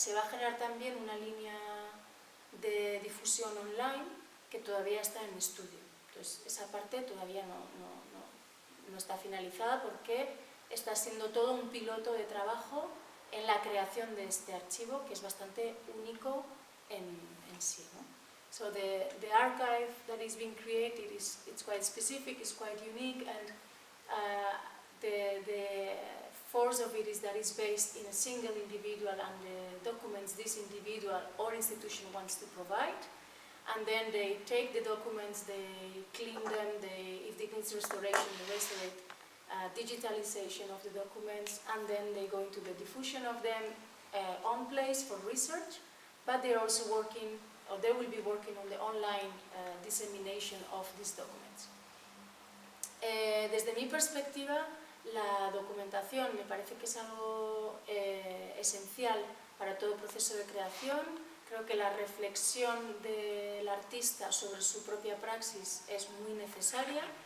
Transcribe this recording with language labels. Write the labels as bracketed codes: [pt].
[es] Se va a generar también una línea de difusión online que todavía está en estudio. Entonces, esa parte todavía no está finalizada porque está siendo todo un piloto de trabajo en la creación de este archivo, que es bastante único en sí, ¿no? [en] So the archive that is being created it's quite specific, it's quite unique, and the force of it is that it's based in a single individual and the documents this individual or institution wants to provide, and then they take the documents, they clean them, if it needs restoration, they restore it, digitalization of the documents, and then they go into the diffusion of them on place for research, but they're also working, or they will be working on the online dissemination of these documents. [es] Desde mi perspectiva, la documentación me parece que es algo esencial para todo proceso de creación. Creo que la reflexión del artista sobre su propia praxis es muy necesaria.